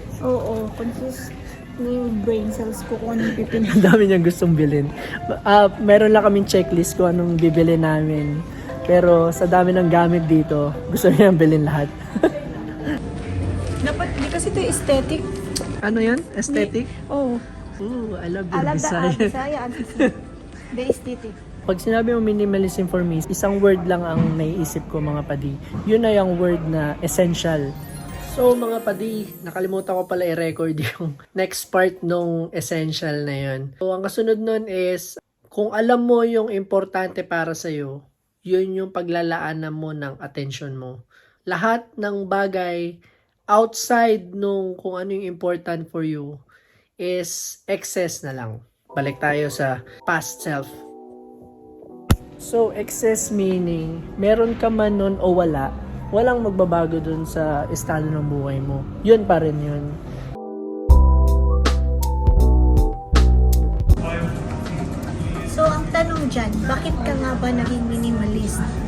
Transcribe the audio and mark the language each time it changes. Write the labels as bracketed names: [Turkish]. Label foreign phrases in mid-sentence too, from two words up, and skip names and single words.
[Filipino] Oo, confused na yung [English] brain cells [Filipino] ko kung anong pipili. Ang dami niyang gustong bilhin. Meron lang kaming checklist kung anong bibili namin. Pero sa dami ng gamit dito, gusto niyang bilhin lahat. Dapat, di kasi ito aesthetic. Ano yun? Aesthetic? Oh. [English] Ooh, I love the Alam design. The aesthetic. [Filipino] Pag sinabi mo [English] minimalism for me, [Filipino] isang word lang ang naiisip ko mga padi. Yun na yung word na essential. So mga padi, nakalimutan ko pala i-record yung [English] next part [Filipino] nung essential na yun. So ang kasunod nun is, kung alam mo yung importante para sa'yo, yun yung paglalaanan mo ng attention mo. Lahat ng bagay outside nung kung ano yung [English] important for you [Filipino] is excess na lang. Balik tayo sa [English] past self. [Filipino] So, [English] excess meaning, [Filipino] meron ka man nun o wala, walang magbabago dun sa estado ng buhay mo. Yun pa rin yun. So, ang tanong dyan, bakit ka nga ba naging minimalist?